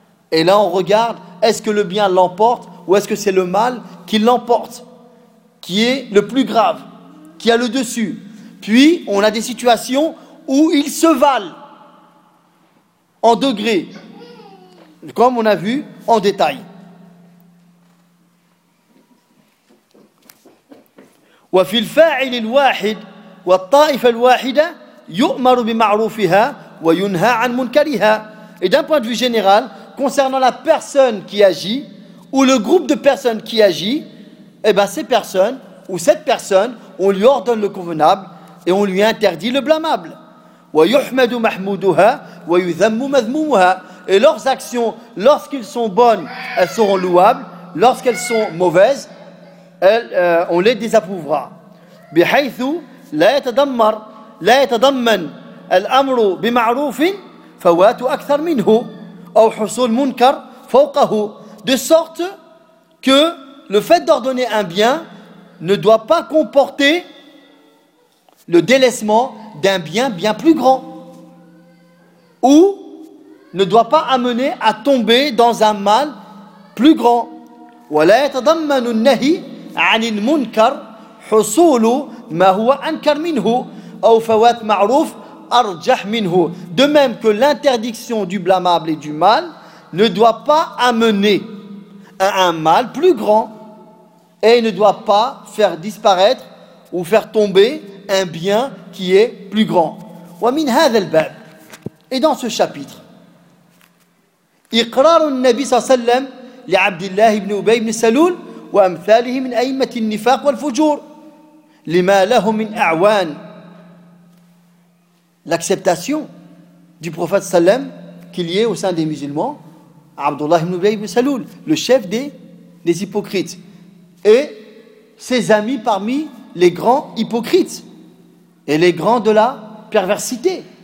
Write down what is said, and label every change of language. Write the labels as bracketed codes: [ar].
[fr] Et là, on regarde, est-ce que le bien l'emporte ou est-ce que c'est le mal qui l'emporte, qui est le plus grave, qui a le dessus. Puis, on a des situations où ils se valent en degré, comme on a vu en détail. [ar] وفي الفاعل الواحد والطائفة الواحدة يؤمر بمعروفها وينهى عن منكرها. [fr] Et d'un point de vue général, concernant la personne qui agit ou le groupe de personnes qui agit, eh ben ces personnes ou cette personne, on lui ordonne le convenable et on lui interdit le blâmable. [ar] ويحمد محمودها ويذم مذمومها. [fr] Et leurs actions, lorsqu'elles sont bonnes, elles seront louables. Lorsqu'elles sont mauvaises, on les désapprouvera. [ar] بحيث لا يتضمر لا يتضمن الأمر بمعروف فوات أكثر منه أو حصول منكر فوقه. [fr] De sorte que le fait d'ordonner un bien ne doit pas comporter le délaissement d'un bien bien plus grand ou ne doit pas amener à tomber dans un mal plus grand. [ar] ولا يتضمن النهي عن المنكر حصول ما هو أنكر منه أو فوات معروف أرجح منه. [fr] De même que l'interdiction du blâmable et du mal ne doit pas amener à un mal plus grand et ne doit pas faire disparaître ou faire tomber un bien qui est plus grand. [ar] ومن هذا الباب. [fr] Et dans ce chapitre, [ar] إقرار النبي صلى الله عليه وسلم لعبد الله بن أبي بن سلول وأمثاله من أئمة النفاق والفجور لما له من أعوان. [fr] L'acceptation du prophète sallam qu'il y ait au sein des musulmans Abdullah ibn Ubay ibn Salul, le chef des hypocrites, et ses amis parmi les grands hypocrites et les grands de la perversité.